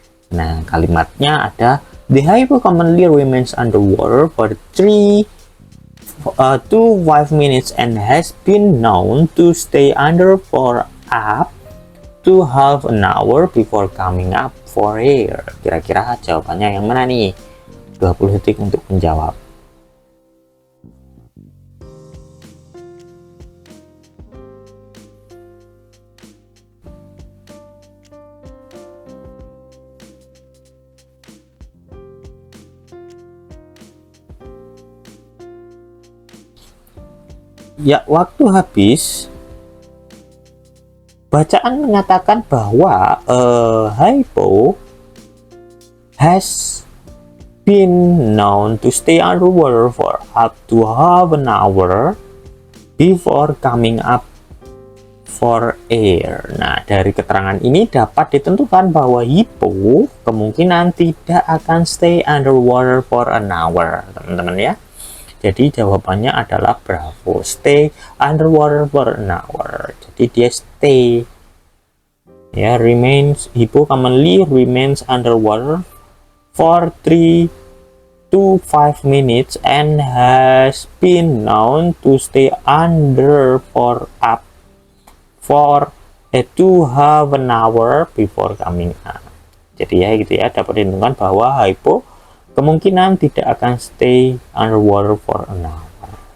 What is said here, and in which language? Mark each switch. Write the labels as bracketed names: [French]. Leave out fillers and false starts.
[English] Nah, [Indonesian] kalimatnya ada [English] the hippo commonly remains underwater for 3 to 5 minutes and has been known to stay under for up to half an hour before coming up for air. [Indonesian] Kira-kira jawabannya yang mana nih? 20 detik untuk menjawab. Ya, waktu habis. Bacaan menyatakan bahwa [English] hippo has been known to stay underwater for up to half an hour before coming up for air. [Indonesian] Nah, dari keterangan ini dapat ditentukan bahwa hippo kemungkinan tidak akan [English] stay underwater for an hour, [Indonesian] teman-teman ya. Jadi jawabannya adalah [English] bravo, stay underwater for an hour. [Indonesian] Jadi dia [English] stay ya, remains, hippo commonly remains underwater for 3 to 5 minutes and has been known to stay under for up for to half an hour before coming up. [Indonesian] Jadi ya gitu ya, dapat ditentukan bahwa hippo kemungkinan tidak akan [English] stay underwater for an hour.